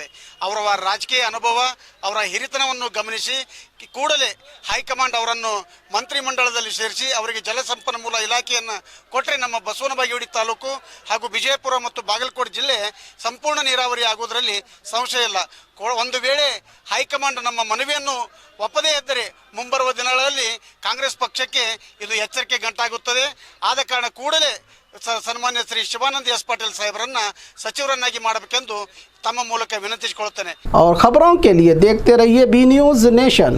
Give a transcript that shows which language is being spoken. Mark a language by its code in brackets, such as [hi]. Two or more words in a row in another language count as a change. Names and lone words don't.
[kn] ಅವರ ರಾಜಕೀಯ ಅನುಭವ, ಅವರ ಹಿರಿತನವನ್ನು ಗಮನಿಸಿ ಕೂಡಲೇ ಹೈಕಮಾಂಡ್ ಅವರನ್ನು ಮಂತ್ರಿಮಂಡಲದಲ್ಲಿ ಸೇರಿಸಿ ಅವರಿಗೆ ಜಲಸಂಪನ್ಮೂಲ ಇಲಾಖೆಯನ್ನು ಕೊಟ್ಟರೆ ನಮ್ಮ ಬಸವನ ಬಾಗೇವಾಡಿ ತಾಲೂಕು ಹಾಗೂ ವಿಜಯಪುರ ಮತ್ತು ಬಾಗಲಕೋಟೆ ಜಿಲ್ಲೆ ಸಂಪೂರ್ಣ ನೀರಾವರಿ ಆಗುವುದರಲ್ಲಿ ಸಂಶಯ ಇಲ್ಲ. ಒಂದು ವೇಳೆ ಹೈಕಮಾಂಡ್ ನಮ್ಮ ಮನವಿಯನ್ನು ಒಪ್ಪದೇ ಇದ್ದರೆ ಮುಂಬರುವ ದಿನಗಳಲ್ಲಿ ಕಾಂಗ್ರೆಸ್ ಪಕ್ಷಕ್ಕೆ ಇದು ಎಚ್ಚರಿಕೆ ಗಂಟಾಗುತ್ತದೆ. ಆದ ಕಾರಣ ಕೂಡಲೇ ಸನ್ಮಾನ್ಯ ಶ್ರೀ ಶಿವಾನಂದ ಎಸ್ ಪಾಟೀಲ್ ಸಾಹೇಬರನ್ನ ಸಚಿವರನ್ನಾಗಿ ಮಾಡಬೇಕೆಂದು ತಮ್ಮ ಮೂಲಕ ವಿನಂತಿಸಿಕೊಳ್ಳುತ್ತೇನೆ. [hi] और खबरों के लिए देखते रहिए बी न्यूज़ नेशन.